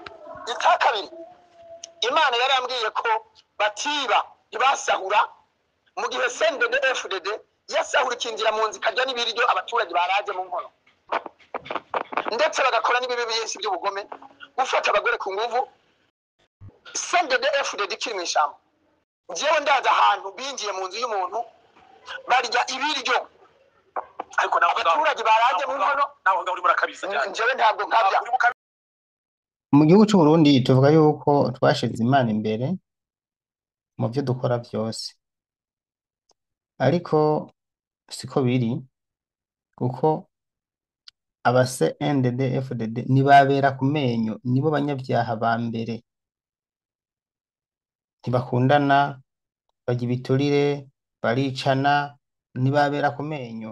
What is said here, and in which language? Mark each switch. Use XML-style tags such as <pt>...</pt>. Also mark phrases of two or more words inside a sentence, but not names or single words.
<rw>Icya kabiri, Imana yarambwiye ko batiba ntibasahura mu gihe CNDD-FDD yasahura ikinjira mu nzi ikajya n'ibiryo abaturage baraje mu nkono, ndetse bagakora n'ibibi byinshi by'ubugome, gufata abagore ku nguvu. CNDD-FDD ikiri mu ishyamba, njyewe ndaza ahantu binjiye mu nzu y'umuntu barya ibiryo, ariko abaturage baraje mu nkono. Naho ngaho uri murakabisa cyane. Njyewe ntabwo nkabya. Mu gihugu cy'u Burundi tuvuga yuko twashize Imana imbere mu byo dukora byose, ariko siko biri, kuko aba CNDD-FDD nibabera ku menyo, nibo banyabyaha ba mbere, ntibakundana, bajya ibiturire, baricana, nibabera ku menyo.</rw>